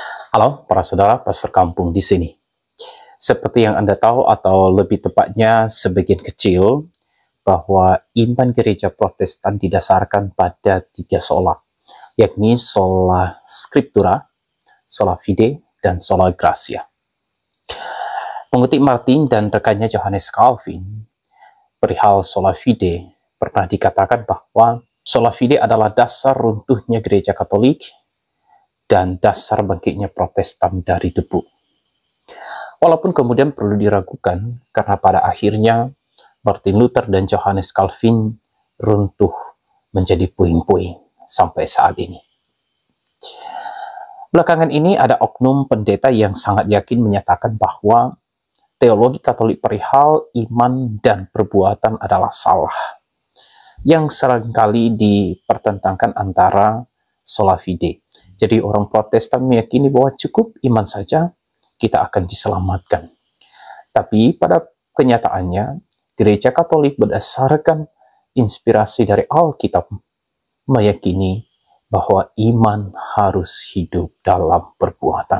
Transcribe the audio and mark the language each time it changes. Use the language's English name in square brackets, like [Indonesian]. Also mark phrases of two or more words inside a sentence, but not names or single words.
[Indonesian] Halo para saudara pastor kampung di sini. Seperti yang Anda tahu atau lebih tepatnya sebagian kecil bahwa iman gereja Protestan didasarkan pada 3 sola, yakni [Latin] sola scriptura, sola fide, [Indonesian] dan [Latin] sola gratia. [Indonesian] Mengutip Martin dan rekannya Johannes Calvin, perihal [Latin] sola fide [Indonesian] pernah dikatakan bahwa [Latin] sola fide [Indonesian] adalah dasar runtuhnya gereja Katolik dan dasar bangkitnya Protestan dari debu. Walaupun kemudian perlu diragukan, karena pada akhirnya Martin Luther dan Johannes Calvin runtuh menjadi puing-puing sampai saat ini. Belakangan ini ada oknum pendeta yang sangat yakin menyatakan bahwa teologi Katolik perihal iman dan perbuatan adalah salah, yang seringkali dipertentangkan antara [Latin] sola fide. [Indonesian] Jadi orang Protestan meyakini bahwa cukup iman saja kita akan diselamatkan. Tapi pada kenyataannya, gereja Katolik berdasarkan inspirasi dari Alkitab meyakini bahwa iman harus hidup dalam perbuatan.